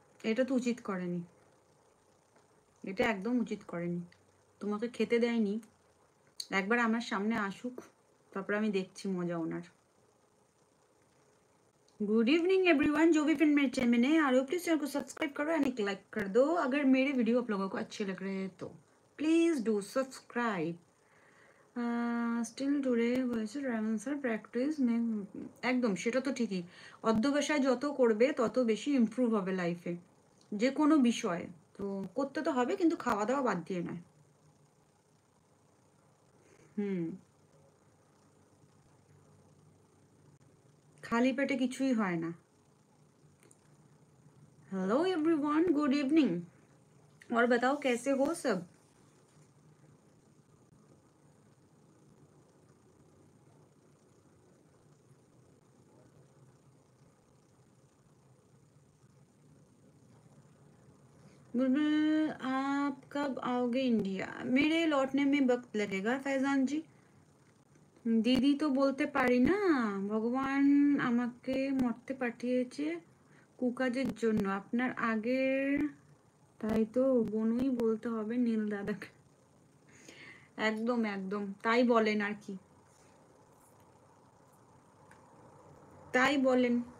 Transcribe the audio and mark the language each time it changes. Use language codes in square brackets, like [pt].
[bn] এটা তো উচিত করেনি, এটা একদম উচিত করেনি। তোমাকে খেতে দেয়নি, একবার আমার সামনে আসুক, তারপর আমি দেখছি মজা ওনার। [hi] गुड इवनिंग एवरीवन, जो भी फिर मेरे चैनल में नए आ रहे हो प्लीज चैनल को सब्सक्राइब करो एंड एक लाइक कर दो। अगर मेरे वीडियो आप लोगों को अच्छे लग रहे हैं तो please do subscribe. [bn] Still today হয়েছে রেমন স্যার প্র্যাকটিস নেই, একদম সেটা তো ঠিকই। অধ্যবসায় যত করবে তত বেশি ইমপ্রুভ হবে লাইফে, যে কোনো বিষয় তো করতে তো হবে, কিন্তু খাওয়া দাওয়া বাদ দিয়ে নয়। খালি পেটে কিছুই হয় না। [hi] हेलो एवरीवन, गुड इवनिंग, और बताओ कैसे हो सब? बुलबुल आप कब आओगे इंडिया? मेरे लौटने में वक्त लगेगा फैजान जी। [bn] দিদি তো বলতে পারি না, ভগবান আমাকে মরতে পাঠিয়েছে কুকাজের জন্য, আপনার আগের, তাই তো বনুই বলতে হবে নীল দাদাকে। একদম একদম তাই বলেন আর কি, তাই বলেন।